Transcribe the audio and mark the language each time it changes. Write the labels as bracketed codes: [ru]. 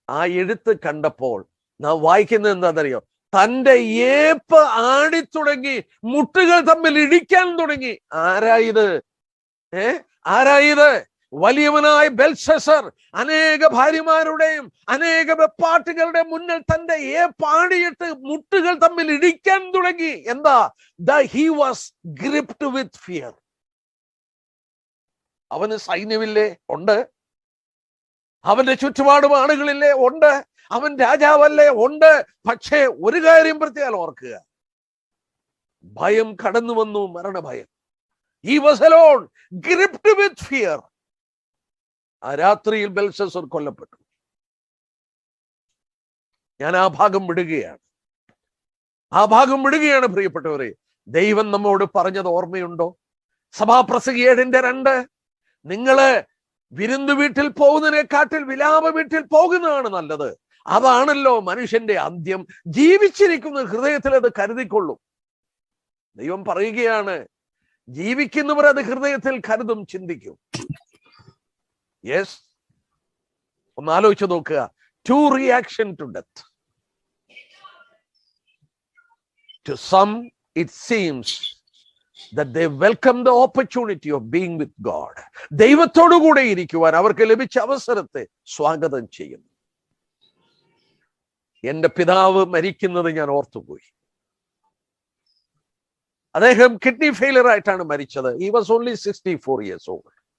[ml] ആ എഴുത്ത് കണ്ടപ്പോൾ നാം വായിക്കുന്നത് എന്താണെന്നറിയോ? തന്റെ ഏപ്പ് ആടിത്തുടങ്ങി, മുട്ടുകൾ തമ്മിൽ ഇടിക്കാൻ തുടങ്ങി. ആരായത്? ആരായത്? വലിയവനായ ബെൽഷസർ അനേക ഭാര്യമാരുടെയും അനേക വെപ്പാട്ടുകളുടെ മുന്നിൽ തന്റെ പാടിയിട്ട് മുട്ടുകൾ തമ്മിൽ ഇടിക്കാൻ തുടങ്ങി. എന്താ? [en] he was gripped with fear. [ml] അവന് സൈന്യമില്ലേ? ഉണ്ട്. അവന്റെ ചുറ്റുപാടും ആളുകളില്ലേ? ഉണ്ട്. അവൻ രാജാവല്ലേ? ഉണ്ട്. പക്ഷേ ഒരു കാര്യം പ്രത്യേകം ഓർക്കുക, ഭയം കടന്നു വന്നു, മരണഭയം. [en] he was alone, gripped with fear. [ml] ആ രാത്രിയിൽ ബെൽഷസർ കൊല്ലപ്പെട്ടു. ഞാൻ ആ ഭാഗം വിടുകയാണ്. ആ ഭാഗം വിടുകയാണ് പ്രിയപ്പെട്ടവരെ. ദൈവം നമ്മോട് പറഞ്ഞത് ഓർമ്മയുണ്ടോ? സഭാപ്രസംഗി 7:2 നിങ്ങള് വിരുന്നു വീട്ടിൽ പോകുന്നതിനെക്കാട്ടിൽ വിലാപ വീട്ടിൽ പോകുന്നതാണ് നല്ലത്. അതാണല്ലോ മനുഷ്യന്റെ അന്ത്യം. ജീവിച്ചിരിക്കുന്ന ഹൃദയത്തിൽ അത് കരുതിക്കൊള്ളും. ദൈവം പറയുകയാണ്, ജീവിക്കുന്നവർ അത് ഹൃദയത്തിൽ കരുതും, ചിന്തിക്കും. യെസ്, ഒന്ന് ആലോചിച്ച് നോക്കുക. [en] 2 reactions to death. To some it seems that they welcome the opportunity of being with God. [ml] ദൈവത്തോടു കൂടെ ഇരിക്കുവാൻ അവർക്ക് ലഭിച്ച അവസരത്തെ സ്വാഗതം ചെയ്യുന്നു. എന്റെ പിതാവ് മരിക്കുന്നത് ഞാൻ ഓർത്തുപോയി. അദ്ദേഹം കിഡ്നി ഫെയിലിയർ ആയിട്ടാണ് മരിച്ചത്. [en] He was only 64 years old.